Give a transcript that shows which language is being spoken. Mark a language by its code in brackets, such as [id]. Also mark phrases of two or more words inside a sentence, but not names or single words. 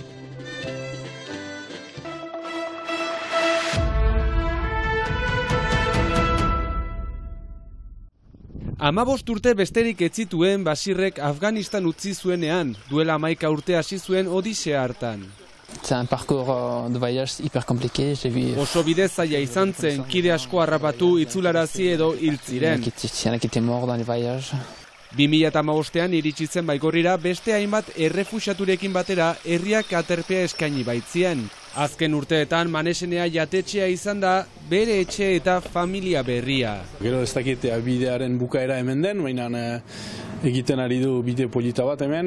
[eu] 15 urte besterik ez zituen Basirrek Afganistan utzi zuenean, duela 11 urte hasi zuen odisea hartan. [fr] C'est un parcours de voyage hyper compliqué, j'ai vu. [eu] Oso bide zaila izan zen, kide asko harrapatu, itzularazi edo hil ziren. [fr] Il y en a qui étaient morts dans les voyages. [eu] 2015ean iritsi zen Baigorrira beste hainbat errefuxiaturekin batera herriak aterpea eskaini baitzien. Azken urteetan Manesenea jatetxea izan da bere etxe eta familia berria. Gero ez dakit bidearen bukaera hemen den, baina egiten ari du bide polita bat hemen.